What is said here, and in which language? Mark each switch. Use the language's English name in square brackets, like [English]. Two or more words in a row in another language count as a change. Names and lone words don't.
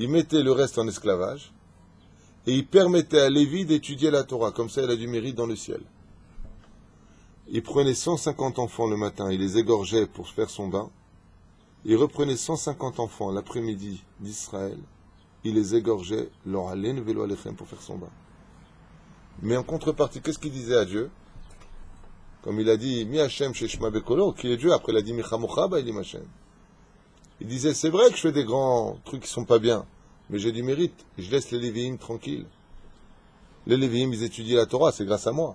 [French] Il mettait le reste en esclavage, et il permettait à Lévi d'étudier la Torah. Comme ça, elle a du mérite dans le ciel. Il prenait 150 enfants le matin, il les égorgeait pour faire son bain. Il reprenait 150 enfants l'après-midi d'Israël, il les égorgeait, leur haleine [Hebrew] ולא עליכם [French] pour faire son bain. Mais en contrepartie, qu'est-ce qu'il disait à Dieu? Comme il a dit, [Hebrew] מי השם ששמע בקולו, [French] qui est Dieu, après il a dit, [Hebrew] מי כמוכה באלים השם. [French] Il disait, c'est vrai que je fais des grands trucs qui sont pas bien, mais j'ai du mérite, je laisse les Lévi'im tranquilles. Les Lévi'im, ils étudient la Torah, c'est grâce à moi.